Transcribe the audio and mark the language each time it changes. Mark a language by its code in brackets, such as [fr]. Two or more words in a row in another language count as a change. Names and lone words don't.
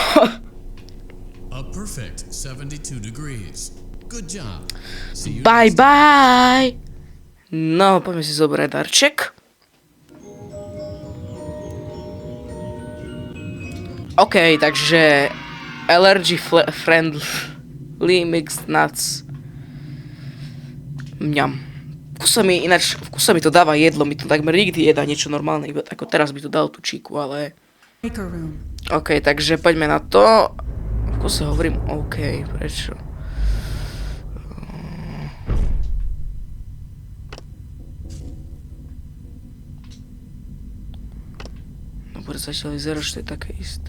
[en] Bye, bye. [sk] No, poďme si zobrať darček. OK, takže [en] allergy friendly mixed nuts. [sk] Mňam. V kuse mi to dáva jedlo, mi to takmer nikdy jedá niečo normálne, iba ako teraz by to dal tú číku, ale... OK, takže poďme na to. V kuse hovorím OK, prečo? Dobre, zatiaľ vyzerá, že to je také isté.